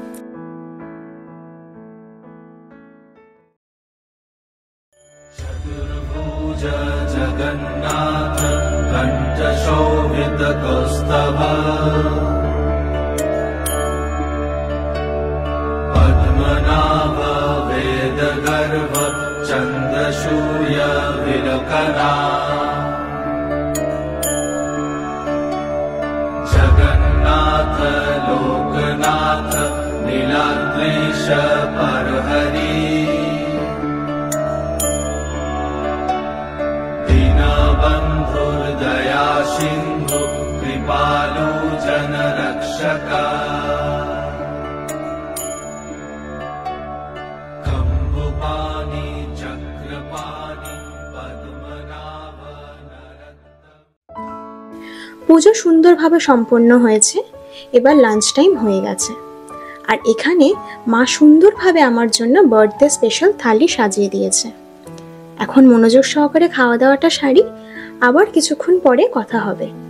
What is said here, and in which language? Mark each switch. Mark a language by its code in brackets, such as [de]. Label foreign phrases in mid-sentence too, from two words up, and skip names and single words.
[sa] জগন্নাথ কণ্ঠ শোভিত কৌস্তভ পদ্মনাভ বেদ গর্ভ চন্দ্রসূর্য বিলোকনা जगन्नाथ लोकनाथ नीलाद्रीश परहरि दीनबन्धुर्दया सिन्धु कृपालु जनरक्षका कम्बुपाणि चक्रपाणि पद्मनाभ। [bn] পুজো সুন্দরভাবে সম্পন্ন হয়েছে। এবার [en] lunch time [bn] হয়ে গেছে, আর এখানে মা সুন্দরভাবে আমার জন্য [en] birthday special [bn] থালি সাজিয়ে দিয়েছে। এখন মনোযোগ সহকারে খাওয়া দাওয়াটা সারি, আবার কিছুক্ষণ পরে কথা হবে।